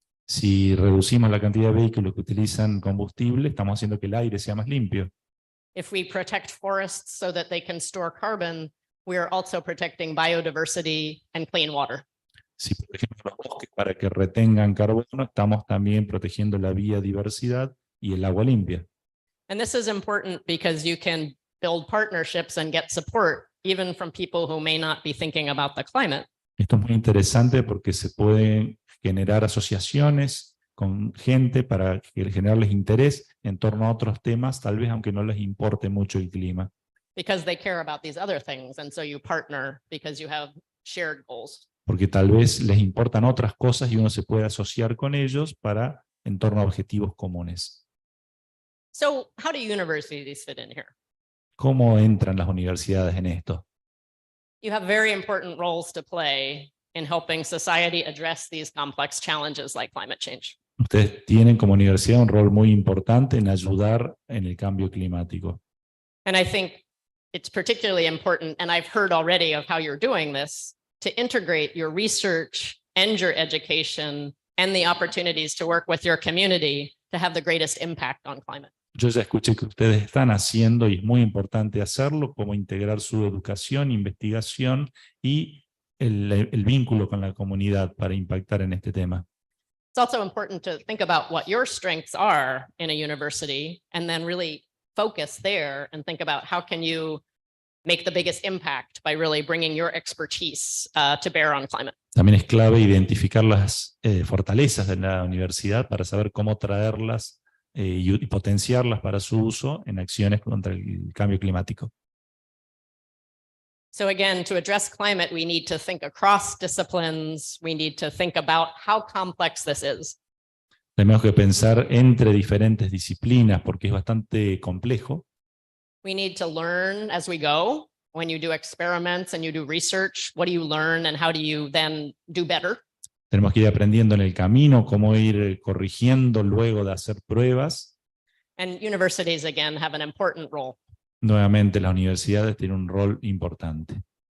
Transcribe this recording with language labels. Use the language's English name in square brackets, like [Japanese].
[Spanish] Si reducimos la cantidad de vehículos que utilizan combustible, estamos haciendo que el aire sea más limpio. [English] If we protect forests so that they can store carbon, we are also protecting biodiversity and clean water. [Spanish] Si, por ejemplo, los bosques para que retengan carbono, estamos también protegiendo la biodiversidad y el agua limpia. [English] And this is important because you can build partnerships and get support even from people who may not be thinking about the climate. [Spanish] Esto es muy interesante porque se pueden generar asociaciones con gente para generarles interés en torno a otros temas, tal vez aunque no les importe mucho el clima. [English] Because they care about these other things, and so you partner because you have shared goals. [Spanish] Porque tal vez les importan otras cosas y uno se puede asociar con ellos en torno a objetivos comunes. [English] So how do universities fit in here? [Spanish] ¿Cómo entran las universidades en esto? [English] You have very important roles to play in helping society address these complex challenges like climate change. [Spanish] Ustedes tienen como universidad un rol muy importante en ayudar en el cambio climático. [English] And I think it's particularly important, and I've heard already of how you're doing this, to integrate your research and your education and the opportunities to work with your community to have the greatest impact on climate. [Spanish] Yo ya escuché que ustedes están haciendo, y es muy importante hacerlo, como integrar su educación, investigación y el vínculo con la comunidad para impactar en este tema. [English] It's also important to think about what your strengths are in a university and then really focus there and think about how can you make the biggest impact by really bringing your expertise to bear on climate. [Spanish] También es clave identificar las fortalezas de la universidad para saber cómo traerlas y potenciarlas para su uso en acciones contra el cambio climático. [English] So again, to address climate, we need to think across disciplines. We need to think about how complex this is. [Spanish] Tenemos que pensar entre diferentes disciplinas porque es bastante complejo. [English] We need to learn as we go. When you do experiments and you do research, what do you learn and how do you then do better? [Spanish] Tenemos que ir aprendiendo en el camino cómo ir corrigiendo luego de hacer pruebas. [English] And universities, again, have an important role. [Spanish] Nuevamente, las universidades tienen un rol importante.